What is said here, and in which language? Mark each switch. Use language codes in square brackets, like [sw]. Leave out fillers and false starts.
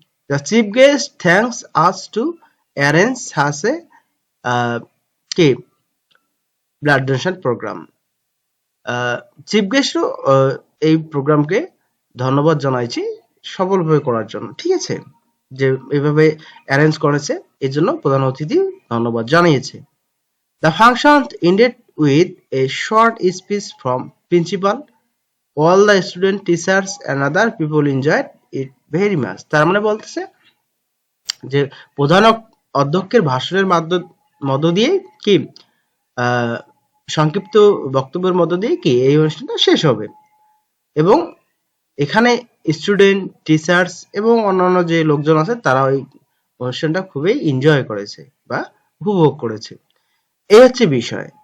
[en] The chief guest thanks us to arrange such a কি blood donation program. [bn] Chief গেস্টও এই প্রোগ্রামকে ধন্যবাদ জানাইছি সফলভাবে করার জন্য। ঠিক আছে, যে এভাবে অ্যারেঞ্জ করেছে এর জন্য প্রধান অতিথি ধন্যবাদ জানিয়েছে। [en] The function ended with a short speech from principal. All the student, teachers and other people enjoyed it very much. [bn] তার মানে বলতেছে যে প্রধান অধ্যক্ষের ভাষণের মধ্য দিয়ে কি সংক্ষিপ্ত বক্তব্যের মধ্য দিয়ে কি এই অনুষ্ঠানটা শেষ হবে এবং এখানে স্টুডেন্ট, টিচার্স এবং অন্যান্য যে লোকজন আছে তারা ওই অনুষ্ঠানটা খুবই এনজয় করেছে বা উপভোগ করেছে। এই হচ্ছে বিষয়।